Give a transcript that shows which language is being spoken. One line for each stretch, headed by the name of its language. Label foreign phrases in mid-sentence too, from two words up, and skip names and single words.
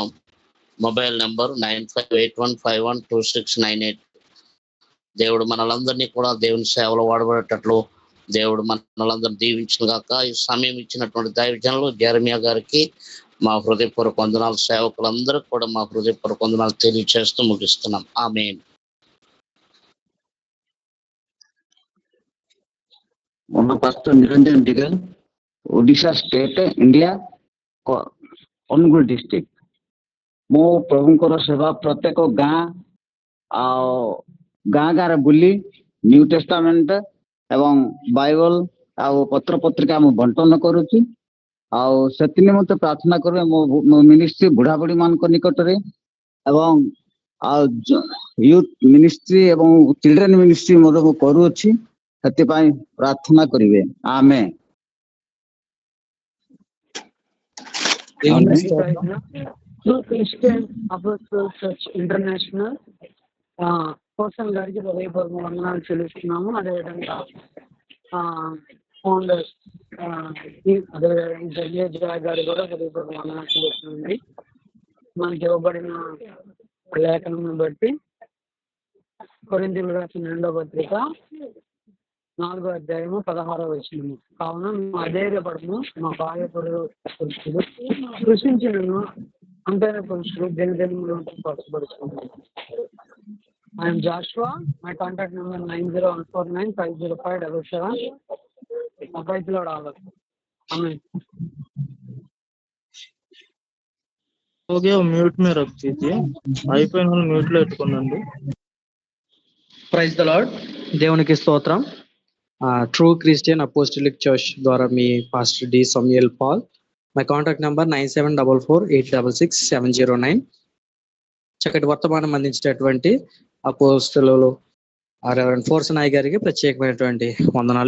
Telugu: మొబైల్ నెంబర్ 9581512698. దేవుడు మనలందరినీ కూడా దేవుని సేవలో వాడబడేటట్లు దేవుడు మనలందరినీ దీవించిన గాక. ఈ సమయం ఇచ్చినటువంటి దైవజనులు జెరమియా గారికి మా హృదయపూర్వక వందనాలు, సేవకులందరూ కూడా మా హృదయపూర్వక వందనాలు తెలియజేస్తూ ముగిస్తున్నాం. ఆమేన్.
Odia: ମୋ ପାସ୍ତର ନିରଞ୍ଜନ ଦିଗଲ, ଓଡିଶା ଷ୍ଟେଟ, ଇଣ୍ଡିଆ, ଅନୁଗୁଳ ଡିଷ୍ଟ୍ରିକ୍ଟ। ମୁଁ ପ୍ରଭୁଙ୍କର ସେବା ପ୍ରତ୍ୟେକ ଗାଁରେ ବୁଲି ନ୍ୟୁ ଟେଷ୍ଟାମେଣ୍ଟ ଏବଂ ବାଇବଲ ଆଉ ପତ୍ର ପତ୍ରିକା ମୁଁ ବଣ୍ଟନ କରୁଛି। ଆଉ ସେଥି ନିମନ୍ତେ ପ୍ରାର୍ଥନା କରିବେ ମୋ ମିନିଷ୍ଟ୍ରି ବୁଢାବୁଢୀ ମାନଙ୍କ ନିକଟରେ ଏବଂ ଆଉ
English: youth ministry
Odia: ଏବଂ
English: children ministry
Odia: ମଧ୍ୟ ମୁଁ କରୁଅଛି। ସେଥିପାଇଁ ପ୍ରାର୍ଥନା କରିବେ। ଆମେନ୍।
Telugu: ట్రూ క్రిస్టియన్ అపోస్టలిక్ చర్చ్ ఇంటర్నేషనల్ పోర్సన్ గారికి హృదయపూర్వక వందనాలు చెల్లిస్తున్నాము. అదేవిధంగా ఫౌండర్ అదేవిధంగా గారి కూడా హృదయపూర్వక వందనాలు చెల్లిస్తున్నామండి. మనకి ఇవ్వబడిన లేఖనం బట్టి కొరింథీయులకు రాసిన 2వ పత్రిక 4:16 కావున మేము అధైర్యపడము, మా బాహ్య పురుషులు కృషించినను అంతైన పురుషులు దినదినములు పరచబడుతున్నాము.
English: I am Joshua. My contact number 901495057. Praise the Lord, all of you. Amen.
Hindi: हो गया, म्यूट में रख दीजिए.
Telugu: అయిపోయిన వాళ్ళు మ్యూట్ లో పెట్టుకోండి.
English: Praise the Lord.
Telugu: దేవునికి స్తోత్రం. ట్రూ క్రిస్టియన్ అపోస్టలిక్ చర్చ్ ద్వారా మీ పాస్టర్ డి సమయల్ పాల్.
English: My contact number
Telugu: 9744866709. చక్కటి వర్తమానం అందించినటువంటి అపోస్తలులు రెవరెండ్ ఫోర్స్ నాయ్ గారికి ప్రత్యేకమైనటువంటి వందనాలు.